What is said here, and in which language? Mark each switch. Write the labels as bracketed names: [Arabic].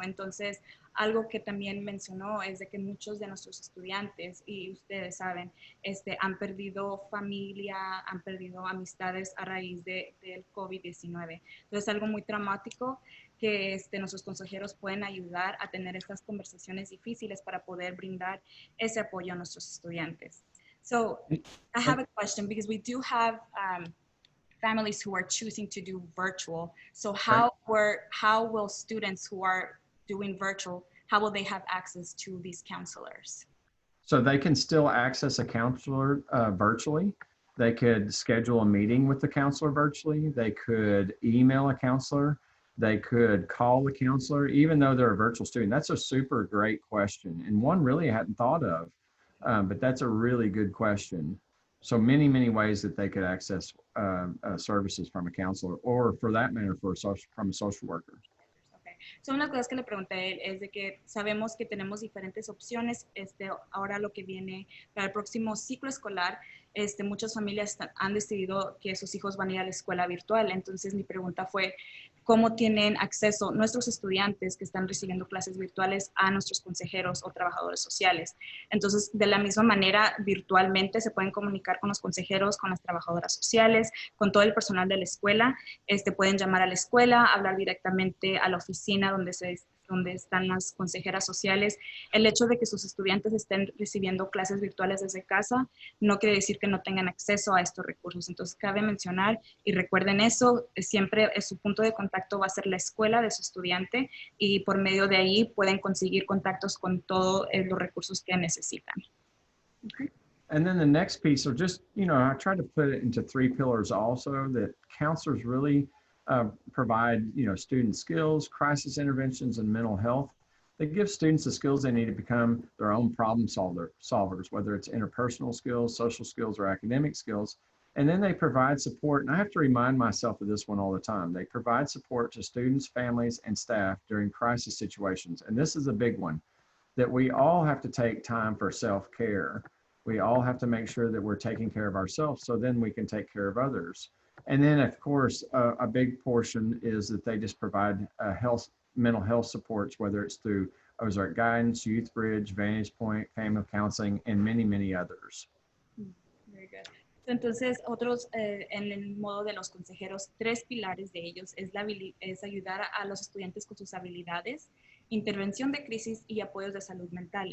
[Spanish] Entonces, algo que también mencionó es de que muchos de nuestros estudiantes, y ustedes saben, han perdido familia, han perdido amistades a raíz del COVID-19. Entonces, es algo muy traumático que nuestros consejeros pueden ayudar a tener estas conversaciones difíciles para poder brindar ese apoyo a nuestros estudiantes. [English] So I have a question because we do have families who are choosing to do virtual. So how will students who are doing virtual, how will they have access to these counselors? So they can still access a counselor virtually. They could schedule a meeting with the counselor virtually. They could email a counselor. They could call the counselor, even though they're a virtual student. That's a super great question, and one really I hadn't thought of, but that's a really good question. So many, many ways that they could access services from a counselor, or for that matter, from a social worker. Okay. [Spanish] So una de las cosas que le pregunté a él es de que sabemos que tenemos diferentes opciones. Ahora lo que viene para el próximo ciclo escolar, muchas familias han decidido que sus hijos van a ir a la escuela virtual. Entonces mi pregunta fue, ¿cómo tienen acceso nuestros estudiantes que están recibiendo clases virtuales a nuestros consejeros o trabajadores sociales? Entonces, de la misma manera, virtualmente se pueden comunicar con los consejeros, con las trabajadoras sociales, con todo el personal de la escuela. Pueden llamar a la escuela, hablar directamente a la oficina donde están las consejeras sociales. El hecho de que sus estudiantes estén recibiendo clases virtuales desde casa no quiere decir que no tengan acceso a estos recursos. Entonces, cabe mencionar y recuerden eso, siempre su punto de contacto va a ser la escuela de su estudiante y por medio de ahí pueden conseguir contactos con todos los recursos que necesitan. [English] Okay. And then the next piece, so just, I tried to put it into 3 pillars also, that counselors really provide, student skills, crisis interventions, and mental health. They give students the skills they need to become their own problem solvers, whether it's interpersonal skills, social skills, or academic skills. And then they provide support, and I have to remind myself of this one all the time. They provide support to students, families, and staff during crisis situations. And this is a big one, that we all have to take time for self-care. We all have to make sure that we're taking care of ourselves so then we can take care of others. And then, of course, a big portion is that they just provide mental health supports, whether it's through Ozark Guidance, Youth Bridge, Vantage Point, family counseling, and many, many others. Very good. [Spanish] Entonces, otros en el modo de los consejeros, 3 pilares de ellos es ayudar a los estudiantes con sus habilidades, intervención de crisis y apoyos de salud mental.